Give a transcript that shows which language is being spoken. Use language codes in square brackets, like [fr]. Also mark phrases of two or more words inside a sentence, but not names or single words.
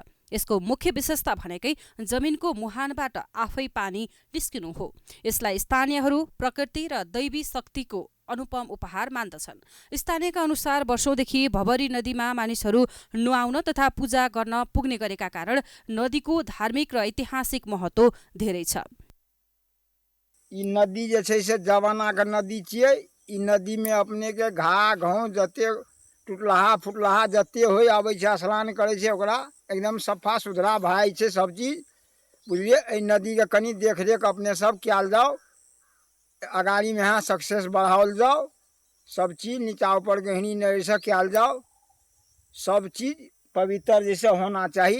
[ne] यसको मुख्य विशेषता भनेकै जमिनको मुहानबाट आफै पानी निस्किनु हो। यसलाई स्थानीयहरू प्रकृति र दैवी शक्तिको अनुपम उपहार मान्दछन्। स्थानीयका अनुसार वर्षौंदेखि भभरी नदीमा मानिसहरू नुहाउन तथा पूजा गर्न पुग्ने गरेका कारण नदीको धार्मिक र ऐतिहासिक महत्व धेरै छ। [mai] ई नदी जे छै से जमाना के नदी छियै। ई नदी में अपने के घा घाव जते टुटलाहा फुटलाहा जते होइ आबै छै स्नान करै छै ओकरा एकदम सफा सुथरा भए जाइ छै सब चीज बुझलिए। एहि नदीके कनि देखरेख अपने सब कयल जाओ, अगाड़ीमे यहाँ सक्सेस बढ़ाओल जाओ, सब चीज नीचा ऊपर गहनी नहर से कयल जाओ, सब चीज पवित्र जैसे होना चाही।